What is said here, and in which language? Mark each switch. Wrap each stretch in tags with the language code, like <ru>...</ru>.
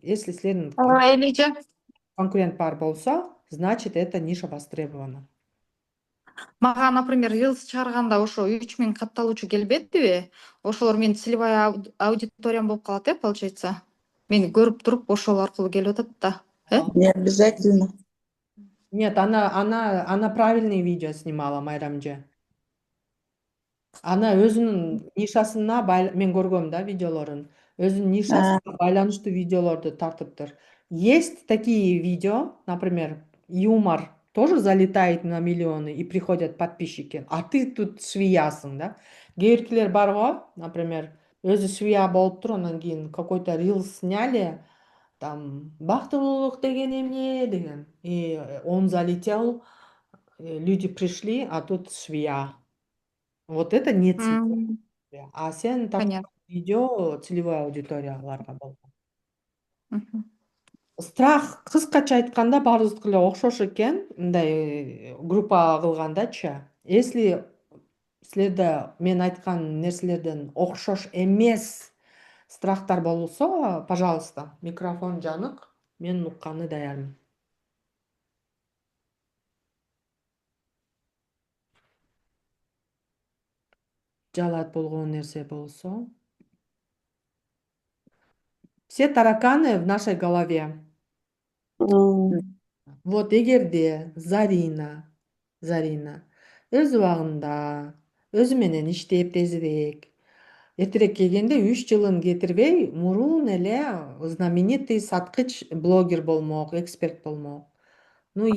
<ru>Если</ru> <ky>силердин конкурент бар болсо,</ky> <ru>значит, эта ниша востребована.</ru> <ky>Мага, например, Reels чыгарганда ошо 3000 катталуучу келбедиби? Ошолор менин</ky> <ru>целевой аудиториям</ru> <ky>болуп калат, получается. Мени көрүп туруп, ошол аркылуу келип атат да.</ky> <ru>Не обязательно. Нет, она правильные видео снимала, Майрамже.</ru> <ky>Ана өзүнүн нишасына мен көргөм да видеолорун. Өзүнүн нишасына байланыштуу видеолорду тартыптыр.</ky> <ru>Есть такие видео, например, юмор тоже залетает на миллионы и приходят подписчики, а ты тут</ru> <ky>швиясың да. Кээ биркилер бар го, например, өзү швия болуптур, анан кийин</ky> <ru>какой-то рил сняли, там</ru> <ky>бактылуулук деген эмне деген,</ky> <ru>и он залетел, люди пришли, а тут швия. Вот это не целевая аудитория.</ru> <ky>А сен тарткан видео целевой аудиторияларга болгон. Страх, кыскача айтканда, баарыбыздыкы эле окшош экен, мындай группа кылгандачы. Если силерде мен айткан нерселерден окшош эмес страхтар болсо, пожалуйста, микрофон жанык, мен укканы даярмын. Жалат болгон нерсе болсо.</ky> <ru>Все тараканы в нашей голове.</ru> <ky>Вот эгерде Зарина өз убагында өзү менен иштеп тезирээк, Эртерээк келгенде 3 жылын кетирбей, мурун эле знаменитый саткыч блогер болмок, эксперт болмок. Ну,</ky>